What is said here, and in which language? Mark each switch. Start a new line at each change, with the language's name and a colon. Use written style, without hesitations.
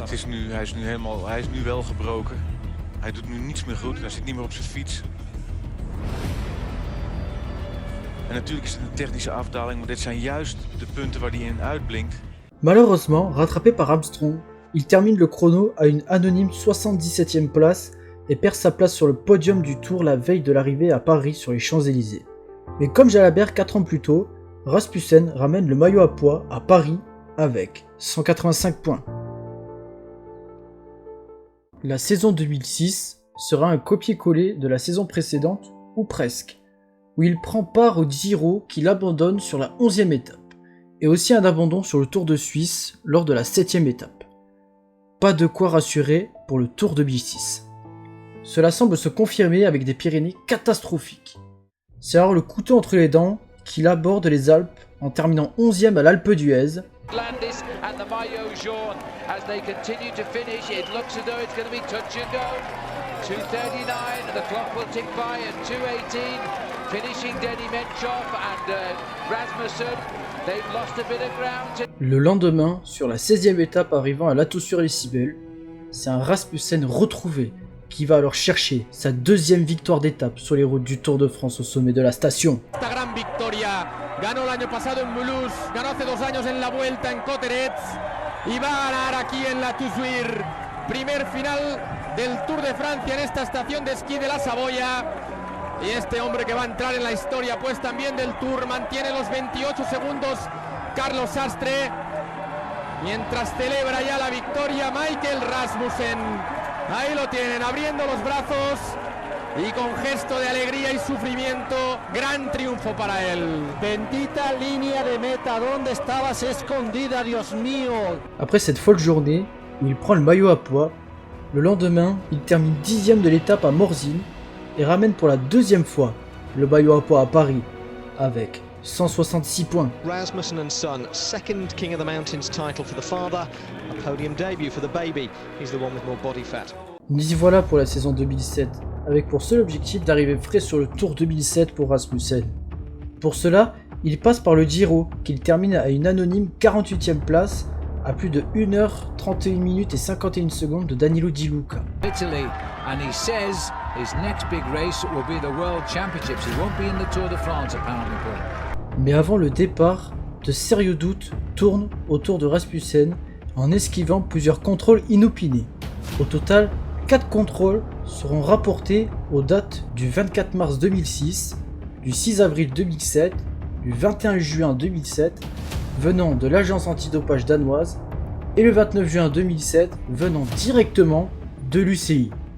Dutch: het is nu, hij is nu wel gebroken. Hij doet nu niets meer goed. Hij zit niet meer op zijn fiets. En natuurlijk is het een technische afdaling, maar dit zijn juist de punten waar hij in uitblinkt.
French: Malheureusement, rattrapé par Armstrong, il termine le chrono à une anonyme 77e place et perd sa place sur le podium du Tour la veille de l'arrivée à Paris sur les Champs-Élysées. Mais comme Jalabert 4 ans plus tôt, Rasmussen ramène le maillot à pois à Paris avec 185 points. La saison 2006 sera un copier-coller de la saison précédente, ou presque, où il prend part au Giro qu'il abandonne sur la 11e étape, et aussi un abandon sur le Tour de Suisse lors de la 7e étape. Pas de quoi rassurer pour le Tour 2006. Cela semble se confirmer avec des Pyrénées catastrophiques. C'est alors le couteau entre les dents qu'il aborde les Alpes en terminant 11e à l'Alpe d'Huez.
English: Landis and the maillot jaune as they continue to finish. It looks as though it's going to be touch and go. 2:39, the clock will tick by at 2:18. Finishing Denny Menchov and Rasmussen. They've lost a bit of ground.
French: Le lendemain, sur la 16e étape arrivant à La Tour-sur-les-Cibelles, c'est un Rasmussen retrouvé qui va alors chercher sa deuxième victoire d'étape sur les routes du Tour de France au sommet de la station.
Spanish: Esta gran victoria, ganó el año pasado en Mulhouse, ganó hace 2 años en la Vuelta en Cotterets y va a ganar aquí en la Toussuire. Primer final del Tour de Francia en esta estación de esquí de la Saboya. Y este hombre que va a entrar en la historia pues también del Tour mantiene los 28 segundos Carlos Sastre. Mientras celebra ya la victoria Michael Rasmussen. Ahí lo tienen, abriendo los brazos y con gesto de alegría y sufrimiento, gran triunfo para él. Bendita línea de meta, ¿dónde estabas escondida, Dios mío?
French: Après cette folle journée où il prend le maillot à pois, le lendemain, il termine 10e de l'étape à Morzine et ramène pour la deuxième fois le maillot à pois à Paris avec 166 points.
English: Rasmussen and son, second King of the Mountains title for the father, a podium debut for the baby. He's the one with more body fat.
French: Nous y voilà pour la saison 2007, avec pour seul objectif d'arriver frais sur le Tour 2007 pour Rasmussen. Pour cela, il passe par le Giro, qu'il termine à une anonyme 48e place, à plus de 1h31 minutes et 51 secondes de Danilo Di Luca.
English: Italy, and he says his next big race will be the World Championships. He won't be in the Tour de France apparently, Paul.
French: Mais avant le départ, de sérieux doutes tournent autour de Rasmussen en esquivant plusieurs contrôles inopinés. Au total, 4 contrôles seront rapportés aux dates du 24 mars 2006, du 6 avril 2007, du 21 juin 2007, venant de l'agence antidopage danoise, et le 29 juin 2007, venant directement de l'UCI.